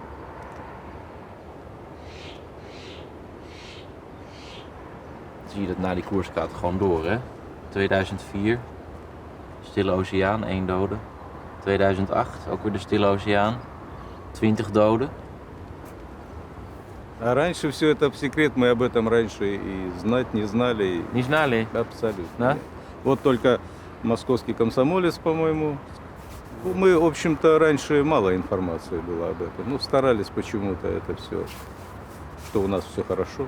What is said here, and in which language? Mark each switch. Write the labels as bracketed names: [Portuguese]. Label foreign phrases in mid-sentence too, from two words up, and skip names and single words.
[Dutch] Dan zie je dat na die koers gaat het gewoon door, hè? 2004, Stille Oceaan, 1 dode. 2008, ook weer de Stille Oceaan, 20 doden. [Russian] А раньше все это в секрет, мы об этом раньше и знать не знали. Не знали? Абсолютно. Да? Вот только московский комсомолец, по-моему, мы, в общем-то, раньше мало информации было об этом. Ну, старались почему-то это все, что у нас все хорошо.